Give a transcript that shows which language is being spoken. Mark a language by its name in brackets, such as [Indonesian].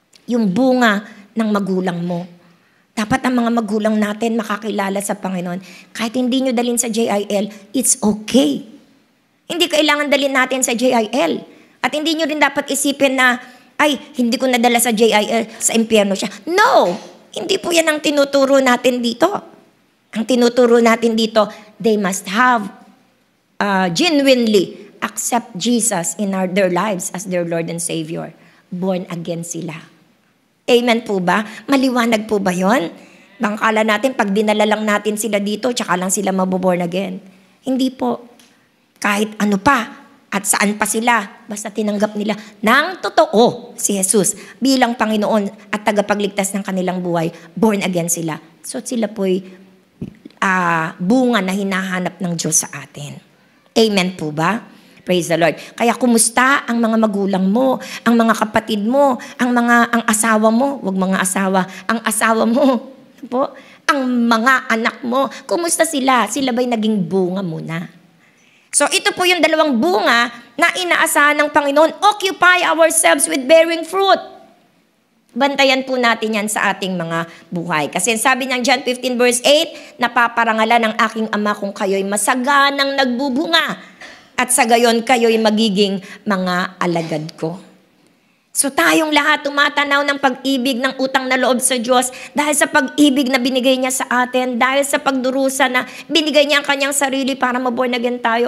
[Filipino] Yung bunga ng magulang mo. Dapat ang mga magulang natin makakilala sa Panginoon. Kahit hindi nyo dalhin sa JIL, [English] it's okay. [Filipino] Hindi kailangan dalhin natin sa JIL. At hindi nyo rin dapat isipin na, ay, hindi ko nadala sa JIL, sa impyerno siya. No! Hindi po yan ang tinuturo natin dito. Ang tinuturo natin dito, [English] they must have genuinely accept Jesus in their lives as their Lord and Savior. [Filipino] Born again sila. Amen po ba? Maliwanag po ba yun? Bangkala natin, pag dinala lang natin sila dito, tsaka lang sila maboborn again. Hindi po. Kahit ano pa, at saan pa sila, basta tinanggap nila ng totoo si Jesus bilang Panginoon at tagapagligtas ng kanilang buhay, born again sila. So sila po'y bunga na hinahanap ng Diyos sa atin. Amen po ba? [English] Praise the Lord. [Filipino] Kaya kumusta ang mga magulang mo, ang mga kapatid mo, ang asawa mo, wag mga asawa, ang asawa mo, po, ang mga anak mo, kumusta sila? Sila ba'y naging bunga muna? So ito po yung 2 bunga na inaasahan ng Panginoon. [English] Occupy ourselves with bearing fruit. [Filipino] Bantayan po natin yan sa ating mga buhay. Kasi sabi ng John 15 verse 8, napaparangalan ng aking Ama kung kayo'y masaganang nagbubunga at sa gayon kayo'y magiging mga alagad ko. So tayong lahat tumatanaw ng pag-ibig ng utang na loob sa Diyos dahil sa pag-ibig na binigay niya sa atin, dahil sa pagdurusa na binigay niya ang kanyang sarili para maborn again tayo.